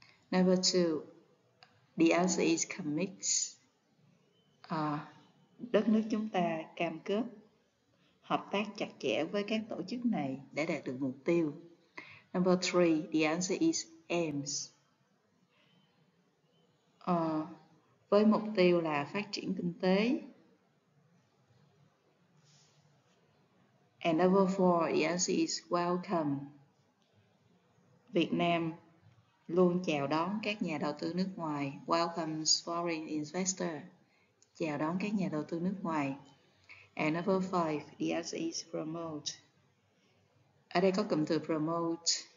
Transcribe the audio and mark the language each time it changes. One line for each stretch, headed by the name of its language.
English: Number 2, the answer is commit.
Vietnamese: Đất nước chúng ta cam kết hợp tác chặt chẽ với các tổ chức này để đạt được mục tiêu.
English: Number 3, the answer is aims.
Vietnamese: Với mục tiêu là phát triển kinh tế.
English: And number 4, the answer is welcome.
Vietnamese: Việt Nam luôn chào đón các nhà đầu tư nước ngoài.
English: Welcomes foreign investor.
Vietnamese: Chào đón các nhà đầu tư nước ngoài. And number 5, the answer is promote. Ở đây có cụm từ promote